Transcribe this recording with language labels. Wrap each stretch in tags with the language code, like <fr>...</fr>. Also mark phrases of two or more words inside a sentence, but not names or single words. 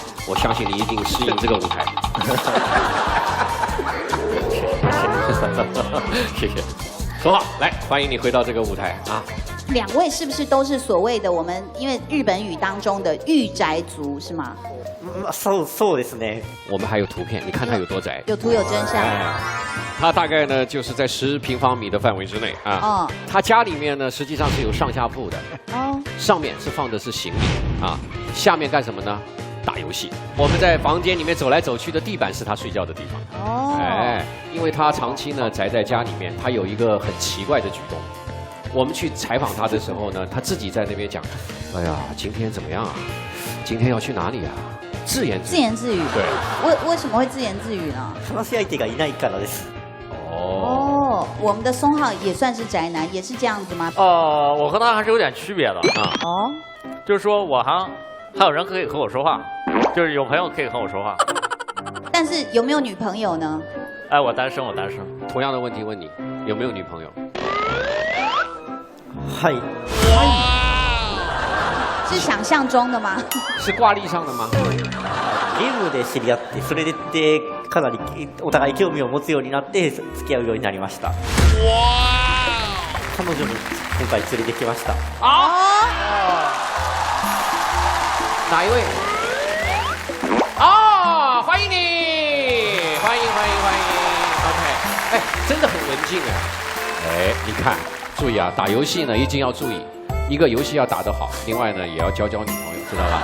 <zh>我相信你一定适应这个舞台。谢谢，很好，来欢迎你回到这个舞台啊！两位是不是都是所谓的我们因为日本语当中的御宅族是吗？</zh> <ja>そうですね。</ja> <zh>我们还有图片，你看他有多窄？有图有真相。他大概呢就是在10平方米的范围之内啊。哦。他家里面呢实际上是有上下铺的。哦。上面是放的是行李啊，下面干什么呢？打游戏。我们在房间里面走来走去的地板是他睡觉的地方。哦。哎，因为他长期呢宅在家里面，他有一个很奇怪的举动。我们去采访他的时候呢，他自己在那边讲：“哎呀，今天怎么样啊？今天要去哪里啊？”自言自语。对。为什么会自言自语呢？</zh> <ja>話し相手がいないからです。</ja> <zh>哦，我们的松浩也算是宅男，也是这样子吗？我和他还是有点区别的啊。哦。就是说我还有人可以和我说话，就是有朋友可以和我说话。但是有没有女朋友呢？哎，我单身。同样的问题问你，有没有女朋友？</zh> <ja>はい。</ja> <zh>是想象中的吗？是挂历上的吗？</zh> <ja>ゲームで知り合って、それでかなりお互い興味を持つようになって付き合うようになりました。彼女も今回連れてきました。</ja> <zh>哪一位？哦，欢迎你，欢迎。OK， 哎，真的很文静哎。哎，你看，注意啊，打游戏呢一定要注意，一个游戏要打得好，另外呢也要交女朋友，知道吧？</zh>